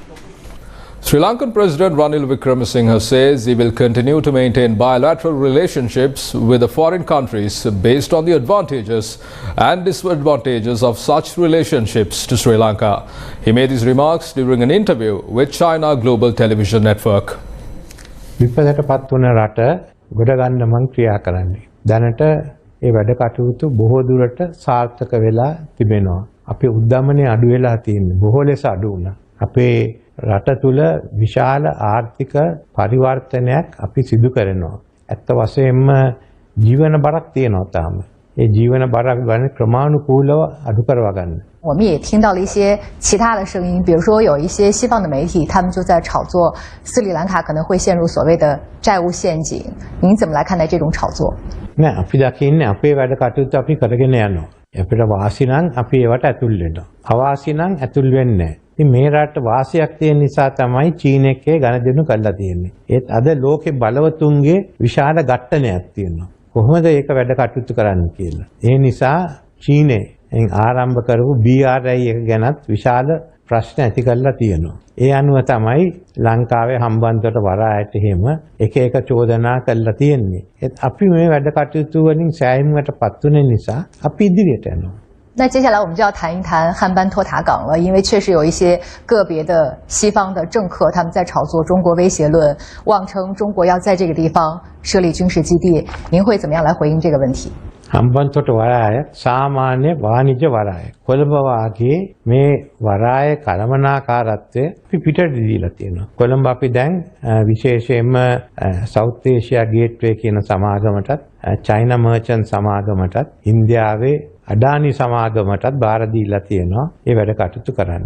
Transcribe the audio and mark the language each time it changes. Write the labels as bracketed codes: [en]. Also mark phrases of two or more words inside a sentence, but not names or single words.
[en] Sri Lankan President Ranil Wickremesinghe says he will continue to maintain bilateral relationships with the foreign countries based on the advantages and disadvantages of such relationships to Sri Lanka. He made these remarks during an interview with China Global Television Network. [si] විපදටපත් වන රට ගොඩ ගන්න මං ක්‍රියා කරන්නේ. දැනට ඒ වැඩ කටයුතු බොහෝ දුරට සාර්ථක වෙලා තිබෙනවා. අපේ උද්දමනය අඩු වෙලා තියෙන්නේ. බොහෝ ලෙස අඩු වුණා. අපේ රට තුල විශාල ආර්ථික පරිවර්තනයක් අපි සිදු කරනවා. ඇත්ත වශයෙන්ම ජීවන බරක් තියෙනවා තාම. ඒ ජීවන බරක් ගන්න ක්‍රමානුකූලව අඩු කරවා ගන්න. [zh] 我们也听到了一些其他的声音，比如说有一些西方的媒体，他们就在炒作斯里兰卡可能会陷入所谓的债务陷阱。您怎么来看待这种炒作？ [si] නෑ අපි දකින්නේ අපේ වැඩ කටයුතු අපි කරගෙන යනවා. අපිට වාසි නම් අපි ඒවට ඇතුල් වෙනවා. අවාසි නම් ඇතුල් වෙන්නේ නෑ. ඉතින් මේ රටට වාසියක් තියෙන නිසා තමයි චීන එක්කේ ගණදෙනු කරලා තියෙන්නේ. ඒත් අද ලෝකේ බලවතුන්ගේ විශාල ඝට්ටනයක් තියෙනවා. කොහොමද ඒක වැඩ කටයුතු කරන්න කියලා. ඒ නිසා චීනේ ආරම්භ කරපු BRI එක ගැනත් විශාල ප්‍රශ්න ඇති කරලා තියෙනවා. ඒ අනුව තමයි ලංකාවේ හම්බන්තොට වරායට එහෙම එක එක චෝදනා කරලා තියෙන්නේ. ඒත් අපි මේ වැඩ කටයුතු වලින් සෑහීමකටපත් වෙන නිසා අපි ඉදිරියට යනවා. [zh] 那接下来我们就要谈一谈汉班托塔港了，因为确实有一些个别的西方的政客他们在炒作中国威胁论，妄称中国要在这个地方设立军事基地。您会怎么样来回应这个问题？ [si] හම්බන්තොට වරාය සාමාන්‍ය වාණිජ්‍ය වරාය. කොළඹ වාගේ මේ වරාය කළමනාකාරත්වය අපි පිටට දීලා තියෙනවා. කොළඹ අපි දැන් විශේෂයෙන්ම සවුත් ඒෂියා ගේට්වේ කියන සමාගමටත් චයිනා මර්චන්ට් සමාගමටත් ඉන්දියාවේ අඩානි සමාගමටත් බාර දීලා තියෙනවා මේ වැඩ කටයුතු කරන්න.